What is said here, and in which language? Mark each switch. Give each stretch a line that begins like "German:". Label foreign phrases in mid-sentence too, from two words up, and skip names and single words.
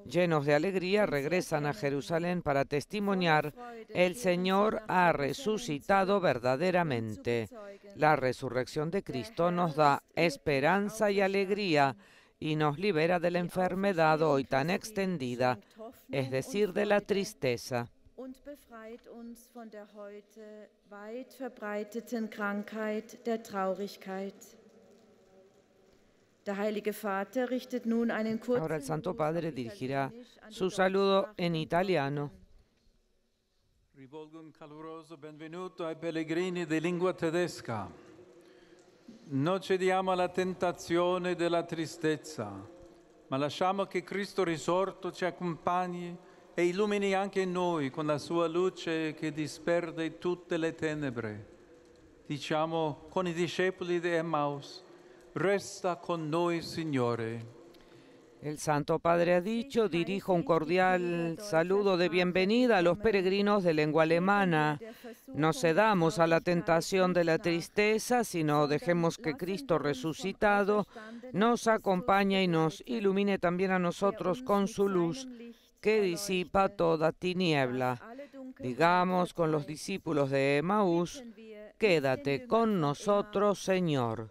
Spanish: llenos de alegría, regresan a Jerusalén para testimoniar: el Señor ha resucitado verdaderamente. La resurrección de Cristo nos da esperanza y alegría y nos libera de la enfermedad hoy tan extendida, es decir, de la tristeza.
German: Und befreit uns von der heute weit verbreiteten Krankheit der Traurigkeit. Der Heilige Vater richtet nun einen kurzen
Spanish: Ahora el Santo
German: Gruß
Spanish: Padre
German: auf
Spanish: dirigirá
German: Italienisch an die
Spanish: su saludo
German: deutschsprachigen
Spanish: en italiano.
Italian: Rivolgo un caloroso benvenuto ai pellegrini di lingua tedesca. Non cediamo alla tentazione della tristezza, ma lasciamo che Cristo risorto ci accompagni e illumini anche noi con la sua luce che disperde tutte le tenebre. Diciamo con i discepoli di Emmaus: resta con noi, Signore.
Spanish: El Santo Padre ha dicho: dirijo un cordial saludo de bienvenida a los peregrinos de lengua alemana. No cedamos a la tentación de la tristeza, sino dejemos que Cristo resucitado nos acompañe y nos ilumine también a nosotros con su luz, que disipa toda tiniebla. Digamos con los discípulos de Emaús: quédate con nosotros, Señor.